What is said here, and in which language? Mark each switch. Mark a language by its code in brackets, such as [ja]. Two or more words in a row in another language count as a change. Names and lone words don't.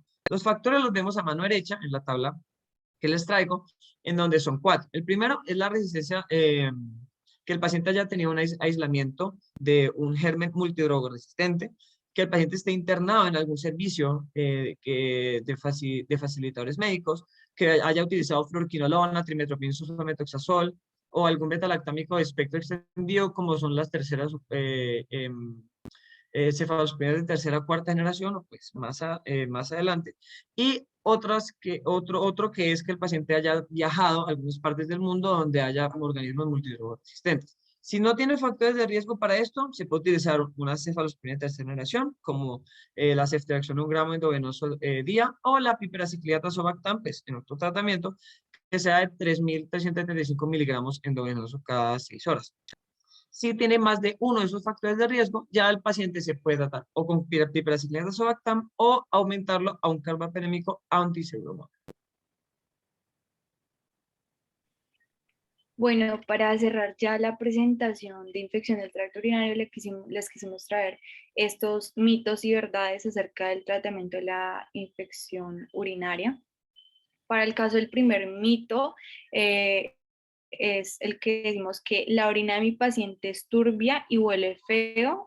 [es] Los factores los vemos a mano derecha en la tabla que les traigo, en donde son 4. El primero es la resistencia, que el paciente haya tenido un aislamiento de un germen multidrogo resistente, que el paciente esté internado en algún servicio de facilitadores médicos, que haya utilizado fluoroquinolona, trimetoprim sulfametoxazol o algún betalactámico de espectro extendido, como son las terceras cefalosporinas de tercera o cuarta generación, o pues más adelante. Y otro que es que el paciente haya viajado a algunas partes del mundo donde haya organismos multidrogo resistentes. Si no tiene factores de riesgo para esto, se puede utilizar una cefalosporina de tercera generación, como la ceftriaxona 1 gramo endovenoso día, o la piperaciclida tazobactam, pues, en otro tratamiento, que sea de 3.335 miligramos endovenoso cada 6 horas. Si tiene más de uno de esos factores de riesgo, ya el paciente se puede tratar o con piperaciclina tazobactam o aumentarlo a un carbapenémico antiseuromonas. Bueno, para cerrar ya la presentación de infección del tracto urinario, les quisimos traer estos mitos y verdades acerca del tratamiento de la infección urinaria. Para el caso del primer mito, eh, es el que decimos que la orina de mi paciente es turbia y huele feo.